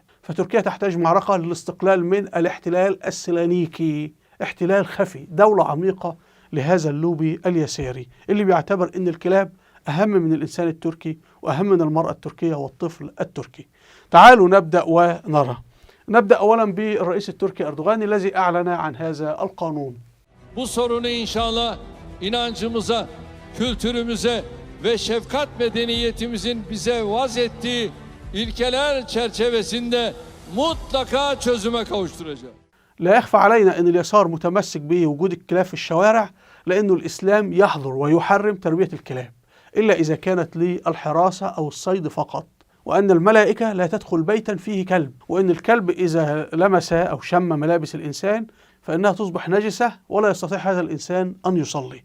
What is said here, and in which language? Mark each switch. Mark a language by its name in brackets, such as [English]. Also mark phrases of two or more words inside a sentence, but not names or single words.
[Arabic] فتركيا تحتاج معركة للاستقلال من الاحتلال السيلانيكي، احتلال خفي، دولة عميقة لهذا اللوبي اليساري اللي بيعتبر ان الكلاب اهم من الانسان التركي واهم من المرأة التركية والطفل التركي. تعالوا نبدأ ونرى. نبدأ اولا بالرئيس التركي أردوغان الذي اعلن عن هذا القانون. [Turkish] Bu sorunu inşallah inancımıza, kültürümüze ve şefkat medeniyetimizin bize vaz ettiği ilkeler çerçevesinde mutlaka çözüme kavuşturacağız. [Arabic] لا يخفى علينا أن اليسار متمسك بوجود الكلاب في الشوارع، لأنه الإسلام يحظر ويحرم تربية الكلاب إلا إذا كانت للحراسة أو الصيد فقط، وأن الملائكة لا تدخل بيتا فيه كلب، وأن الكلب إذا لمس أو شم ملابس الإنسان فإنها تصبح نجسة ولا يستطيع هذا الإنسان أن يصلي.